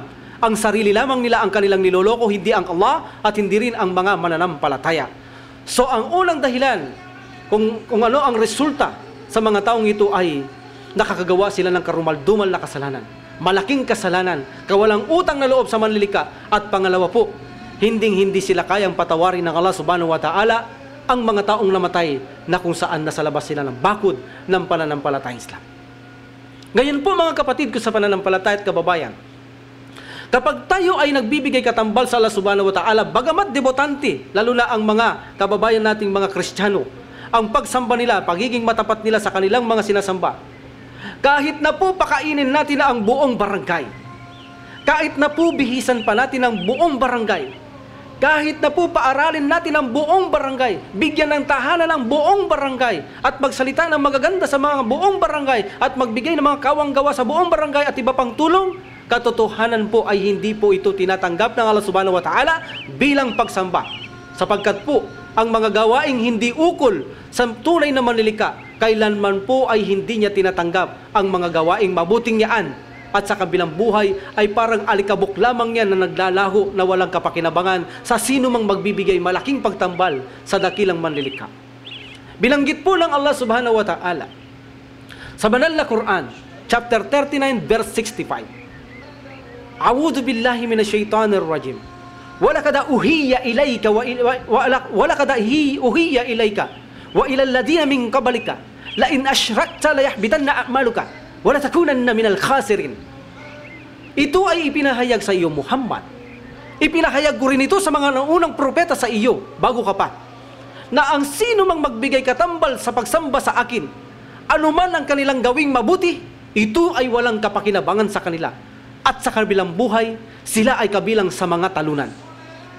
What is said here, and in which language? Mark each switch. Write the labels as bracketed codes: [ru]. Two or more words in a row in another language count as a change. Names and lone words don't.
[tl] Ang sarili lamang nila ang kanilang niloloko, hindi ang Allah at hindi rin ang mga mananampalataya. So ang unang dahilan kung ano ang resulta sa mga taong ito ay nakakagawa sila ng karumal-dumal na kasalanan. Malaking kasalanan, kawalang utang na loob sa manlilika, at pangalawa po, hindi sila kayang patawarin ng [ar] الله سبحانه وتعالى [tl] ang mga taong namatay na kung saan nasa labas sila ng bakod ng pananampalatayang Islam. Ngayon po mga kapatid ko sa pananampalataya at kababayan, kapag tayo ay nagbibigay katambal sa [ar] الله سبحانه وتعالى, [tl] bagamat debotante, lalo na ang mga kababayan nating mga Kristiyano, ang pagsamba nila, pagiging matapat nila sa kanilang mga sinasamba, kahit na po pakainin natin na ang buong barangay, kahit na po bihisan pa natin ang buong barangay, kahit na po paaralin natin ang buong barangay, bigyan ng tahanan ang buong barangay, at magsalita ng magaganda sa mga buong barangay, at magbigay ng mga kawanggawa sa buong barangay at iba pang tulong, katotohanan po ay hindi po ito tinatanggap ng [ar] الله سبحانه وتعالى [tl] bilang pagsamba. Sapagkat po, ang mga gawaing hindi ukol sa tunay na manlilika, kailanman po ay hindi niya tinatanggap ang mga gawaing mabuting yaan, at sa kabilang buhay ay parang alikabok lamang yan na naglalaho na walang kapakinabangan sa sino mang magbibigay malaking pagtambal sa dakilang manlilika. Binanggit po ng [ar] الله سبحانه وتعالى [tl] sa banal na Quran, [en] chapter 39, verse 65. [ar] أعوذ بالله من الشيطان الرجيم. ولقد أوحي إليك ولقد أوحي إليك وإلى الذين من قبلك لئن أشركت ليحبطن عملك ولا تكونن من الخاسرين. [tl] Ito ay ipinahayag sa iyo, Muhammad. Ipinahayag ko rin ito sa mga naunang propeta sa iyo, bago ka pa, na ang sino mang magbigay katambal sa pagsamba sa akin, anuman ang kanilang gawing mabuti, ito ay walang kapakinabangan sa kanila, at sa kabilang buhay, sila ay kabilang sa mga talunan.